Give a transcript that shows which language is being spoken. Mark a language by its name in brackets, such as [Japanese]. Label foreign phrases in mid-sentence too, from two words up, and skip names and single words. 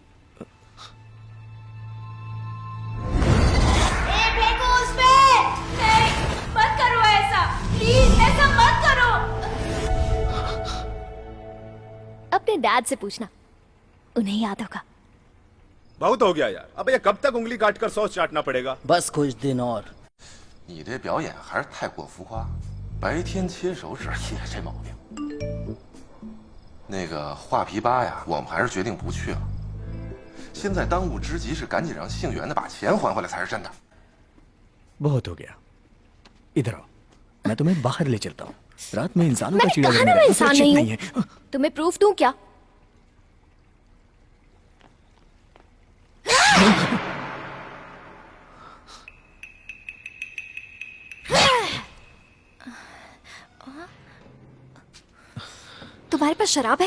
[Hindi] फेंको उस पे। नहीं, मत करो ऐसा, प्लीज ऐसा मत करो। अपने डैड से पूछना, उन्हें याद होगा। बहुत हो गया यार, अब ये कब तक उंगली काट कर सॉस चाटना पड़ेगा? बस कुछ दिन और। [Chinese] 你这表演还是太过浮夸，白天切手指也这毛病。那个画皮吧呀，我们还是决定不去了。现在当务之急是赶紧让姓袁的把钱还回来才是真的。 [Hindi] बहुत हो गया, इधर आओ, मैं तुम्हें बाहर ले चलता हूँ। रात में इंसानों का मैंने चिड़ियाघर कहा में ना मैं रहना इंसान सुरक्षित नहीं है। हूँ। तुम्हें प्रूफ दूं क्या? तुम्हारे पास शराब है?